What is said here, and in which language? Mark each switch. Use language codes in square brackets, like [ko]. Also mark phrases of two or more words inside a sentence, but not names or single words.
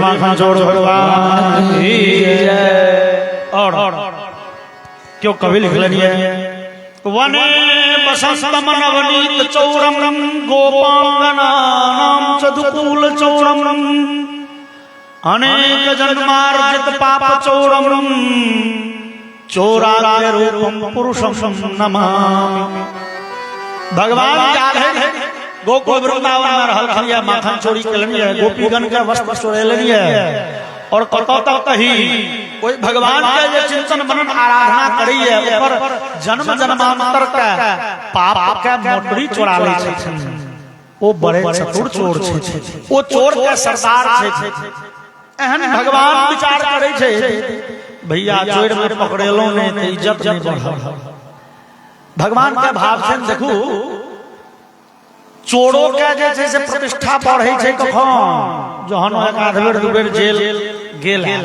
[mai] जोड़ भगवान की जय। और क्यों कवि लिख लेनी है, [sa] वने बसंतम नवनीत चौरम गोपांगनानां चदुकूल चौरम अनेक जन्मार्जित पाप चौरम चोराग्य रूपम पुरुषम नमामि। [mai] भगवान याद है गोकुल वृंदावन में रहल खलिया, माखन चोरी के लिए गोपीगण के वस्त्र चोरे लिए और कतौ कही कोई भगवान के जे चिंतन मनन आराधना करी है ऊपर जन्म जन्मांतर का पाप के मोटरी चोरा ले छै। ओ बड़े चतुर चोर छै, ओ चोर के सरदार छै। एहन भगवान विचार करे छै, भैया चोर में पकड़ेलो ने त इज्जत नहीं बढ़ल। भगवान के भाव से देखू चोरों के जे छै से प्रतिष्ठा बढ़े छै कखन जहन एक आध बेर दू बेर जेल गेल।